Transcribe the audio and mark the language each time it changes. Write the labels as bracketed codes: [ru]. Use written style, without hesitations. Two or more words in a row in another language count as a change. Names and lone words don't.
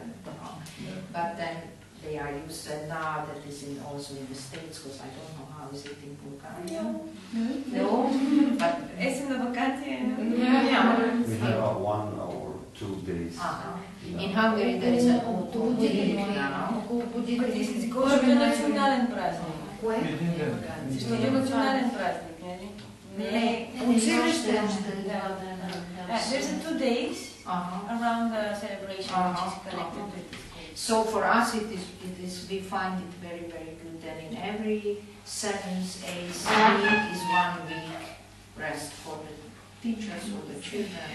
[en] But then they are used to it now, that is also in the States, because I don't know how is it in Bulgaria. No, but It's in the vacation. We have 1 or 2 days. In Hungary there is an autumn week now. [bg] Что национален празник? Что национален празник, не? Училище. [en] There's 2 days around the celebration which is connected with this. So for us we find it very, very good. And in every 7th, 8th week is 1 week rest for the teachers, for the children.